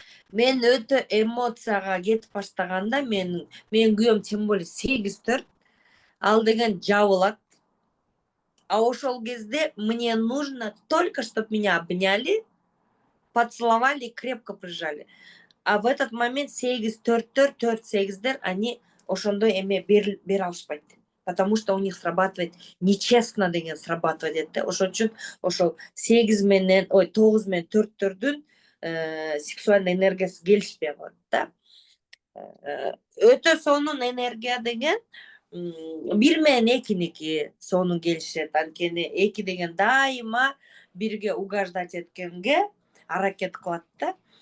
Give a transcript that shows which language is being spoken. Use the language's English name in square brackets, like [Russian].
[Kyrgyz] Мен өтө эмоцияга кетип баштаганда, менин күйөөм [Russian] тем более [Kyrgyz] 8-4, ал деген жабылат. А ошол кезде [Russian] мне нужно только, чтобы меня обняли, поцеловали и крепко прижали. А в этот момент 8-4-төр, 4-8дер, они [Kyrgyz] ошондой эме бере алышпайт. [Russian] Потому что у них срабатывает нечестно деген срабатывает да. [Kyrgyz] Ошон үчүн ошол 9 менен 4төрдүн сексуальный энергиясы келишпей калат да. Өтө сонун энергия деген 1 менен 2ники сонун келишет. Анткени 2 деген дайыма бирге угождать эткенге аракет кылат да.